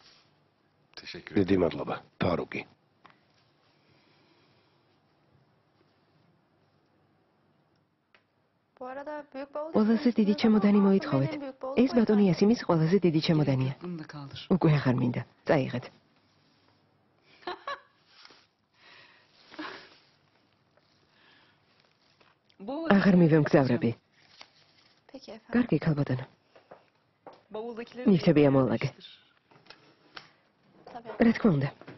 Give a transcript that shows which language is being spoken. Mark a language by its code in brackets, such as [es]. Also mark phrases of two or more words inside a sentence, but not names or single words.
[ka] დიდი მადლობა, ფარუკი. ყველაზე დიდი ჩემოდანი მოითხოვეთ. ეს ბატონი ასიმის ყველაზე დიდი ჩემოდანია. [tr] Bunu da kaldır. [ka] უკვე აღარ მინდა. წაიღეთ. აღარ მივემგზავრები. კარგი, ქალბატონო. [tr] Bavuldakileri [ka] ნივთები ამოალაგე. რა თქმა უნდა.